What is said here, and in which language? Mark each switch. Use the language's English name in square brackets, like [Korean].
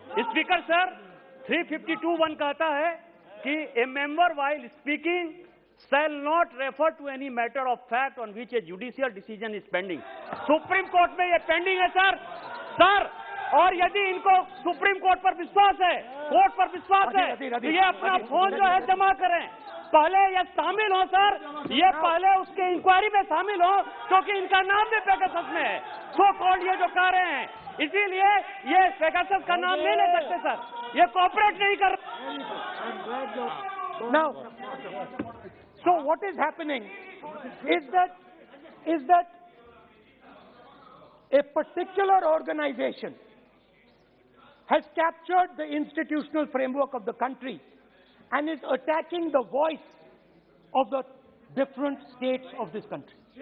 [English] Speaker sir, 352(1) [Hindi] कहता है कि [English] a member while speaking shall not refer to any matter of fact on which a judicial decision is pending. Supreme Court [Hindi] में ये [English] pending [Hindi] है [English] sir. [Hindi] और यदि इनको सुप्रीम कोर्ट पर विश्वास है, कोर्ट पर विश्वास है, तो ये अपना फोन जो है जमा करें। पहले ये शामिल हो सर, ये पहले उसके इंक्वायरी में शामिल हो, क्योंकि इनका नाम भी पेगासस में है, सो कॉल्ड ये जो कह रहे हैं, इसीलिए ये पेगासस का नाम नहीं ले सकते सर, ये कोऑपरेट नहीं कर। [English] Now, so what is happening is that a particular organization has captured the institutional framework of the country and is attacking the voice of the different states of this country.